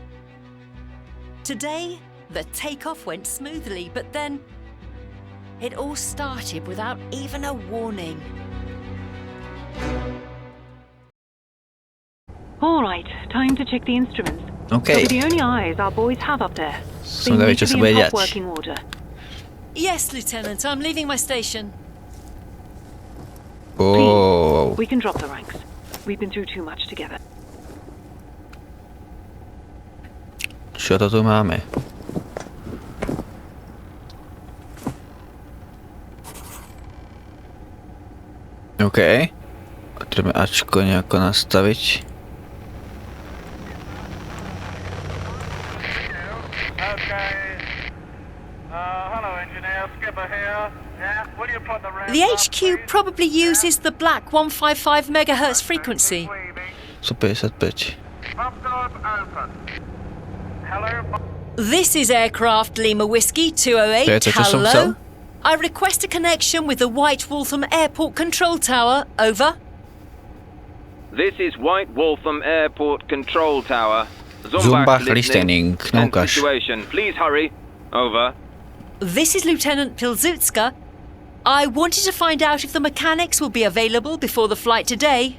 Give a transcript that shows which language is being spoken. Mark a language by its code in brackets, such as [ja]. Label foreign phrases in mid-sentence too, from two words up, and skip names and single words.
[en] Today, the takeoff went smoothly, but then it all started without even a warning. All right, time to check the instruments. Okay. Those are the only eyes our boys have up there. [sk] Som zvedavý, čo sa bude diať. [en] Working order. Yes, Lieutenant, I'm leaving my station. Oh. We can drop the ranks. We've been through too much together. [sk] Čo to tu máme? OK. Potrebujeme Ačko nejako nastaviť. [en] The HQ probably uses the black 155 megahertz frequency. 155. This is aircraft Lima Whiskey [sk] To je 208. to, čo som chcel? [en] Hello. I request a connection with the White Waltham Airport Control Tower. Over. This is White Waltham Airport Control Tower. Zumbach listening. No And cash. situation. Please hurry. Over. This is Lieutenant Pilzutska. I wanted to find out if the mechanics will be available before the flight today.